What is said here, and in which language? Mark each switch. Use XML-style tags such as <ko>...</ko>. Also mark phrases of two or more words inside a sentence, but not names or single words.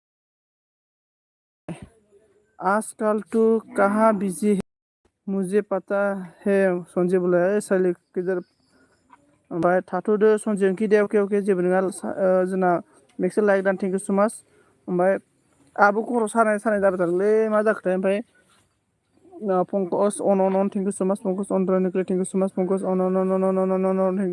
<hi>आजकल तू कहाँ बिजी है मुझे पता है सन्जय बोला</hi> <brx>साइली गेजेर ओमफ्राय थाथ'दो सन्जय ओंखि दे अके जेबो नङा जोंना मेक्सेल लाइक दान</brx> <en>thank you so much</en> <brx>ओमफ्राय आबो खर' सानाय जाबाय थादोंलै मा जाखोथाय ओमफ्राय पंकज अन</brx> <en>thank you so much</en> <brx>पंकज अन रनिकले</brx> <en>thank you so much</en> <brx>पंकज अन</brx> <en>thank you</en>